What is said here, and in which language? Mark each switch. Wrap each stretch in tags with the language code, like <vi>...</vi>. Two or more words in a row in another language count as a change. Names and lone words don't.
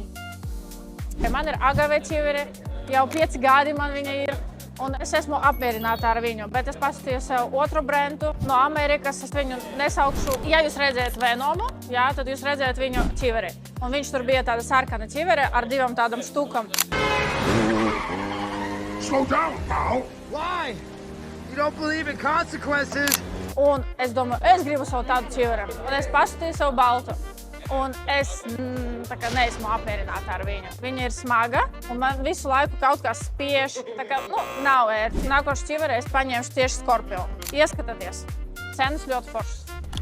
<lv>Man ir agave ķivere. Jau 5 gadi man viņa ir. Un es esmu apmierināta ar viņu, bet es paskatīju sev otru brendu no Amerikas. Es viņu nesaukšu. Ja jūs redzējat Venomu, jā, tad jūs redzējat viņu ķiveri. Un viņš tur bija tāda sarkana ķivere ar 2 tādam štukam.</lv> <en>Slow down, pal. Why? You don't believe in consequences?</en> <lv>Un es domāju, es gribu savu tādu ķiveri. Un es paskatīju savu baltu. Un es neesmu apmierināta ar viņu. Viņa ir smaga, un man visu laiku kaut kas spiež. Nav ērti. Nākošu ķiveri es paņemšu tieši skorpionu. Ieskatāties. Cenas ļoti foršas.</lv>